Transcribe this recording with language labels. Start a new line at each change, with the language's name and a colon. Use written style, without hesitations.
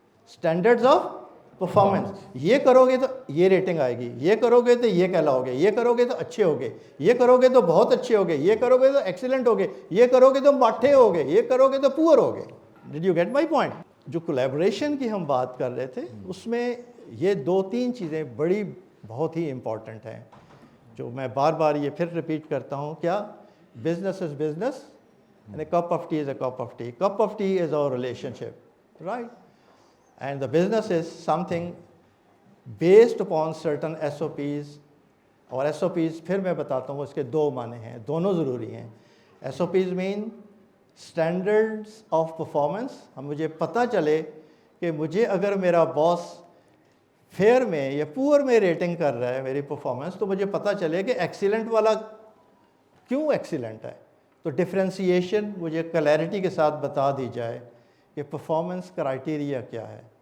English: standards of performance,
Urdu: یہ کرو گے تو یہ ریٹنگ آئے گی, یہ کرو گے تو یہ کہلاؤ گے, یہ کرو گے تو اچھے ہوگے, یہ کرو گے تو بہت اچھے ہوگے, یہ کرو گے تو ایکسیلنٹ ہوگے, یہ کرو گے تو ماٹھے ہوگے, یہ کرو گے تو پور ہوگے.
English: Did you get my point?
Urdu: جو کولیبریشن کی ہم بات کر رہے تھے اس میں یہ دو تین چیزیں بڑی بہت ہی امپورٹنٹ ہیں جو میں بار بار یہ پھر ریپیٹ کرتا ہوں. کیا؟
English: Business is business and a cup of tea is a cup of tea. Cup of tea is our relationship, right? And the business is something based upon certain SOPs.
Urdu: اور SOPs پھر میں بتاتا ہوں اس کے دو معنی ہیں, دونوں ضروری ہیں.
English: SOPs mean standards of performance.
Urdu: ہم مجھے پتہ چلے کہ مجھے اگر میرا باس فیئر میں یا پور میں ریٹنگ کر رہا ہے میری پرفارمنس, تو مجھے پتہ چلے کہ ایکسیلنٹ والا کیوں ایکسیلنٹ ہے. تو ڈفرینسیشن مجھے کلیئرٹی کے ساتھ بتا دی جائے کہ پرفارمنس کرائٹیریا کیا ہے.